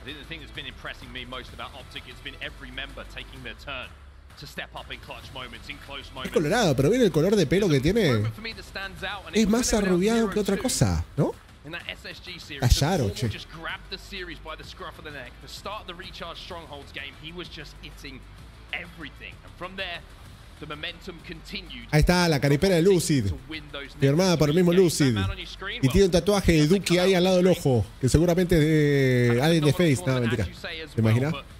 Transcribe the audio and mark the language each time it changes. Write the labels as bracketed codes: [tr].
[en] I think the thing that's been impressing me most about Optic has been every member taking their turn to step up in clutch moments, in close moments. [es] Es colorado, pero ¿ven el color de pelo que tiene? Es más arrubiado que otra cosa, ¿no? Tasher, che. [en] Just grabbed the series by the scruff of the neck. The start of the Recharge Strongholds game, he was just hitting everything. And from there, the momentum continued. [es] Ahí está la caripera de Lucid, firmada por el mismo Lucid. Y tiene un tatuaje de Duki ahí al lado del ojo, que seguramente es de alguien de FaZe. No, mentira. ¿Te imaginas?